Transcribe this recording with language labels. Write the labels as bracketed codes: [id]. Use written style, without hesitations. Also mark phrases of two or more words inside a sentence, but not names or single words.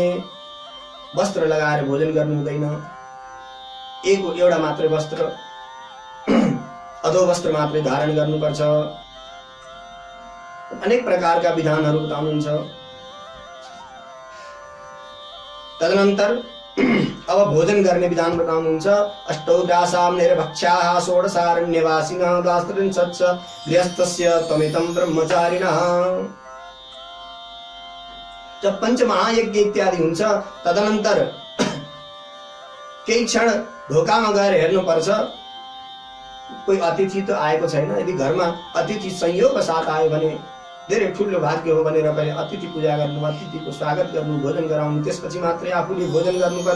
[ne] वस्त्र लगाएर भोजन गर्नु हुँदैन, एउटा मात्रै वस्त्र, अधो वस्त्र मात्रै धारण गर्नुपर्छ। अनेक प्रकारका विधानहरू बताउनुहुन्छ। तदनन्तर अब भोजन गर्ने विधान बताउनुहुन्छ। [sa] अष्टौग्रासां निर्भक्ष्याः षोडशारण्यवासिनः दास्त्रिंशच्च गृहस्थस्य त्वमितं ब्रह्मचारिणः। [ne] जब पञ्चमहायज्ञ इत्यादि हुन्छ तदनन्तर केही क्षण ढोकामा गएर हेर्नुपर्छ कोही अतिथि त आएको छैन। यदि घरमा अतिथि संयोग साथ आयो भने धेरै ठुलो भाग्य हो भनेर पहिले अतिथि पूजा गर्नु, अतिथिको स्वागत गर्नु, भोजन गराउनु, त्यसपछि मात्रै आफूले भोजन गर्नुपर्छ।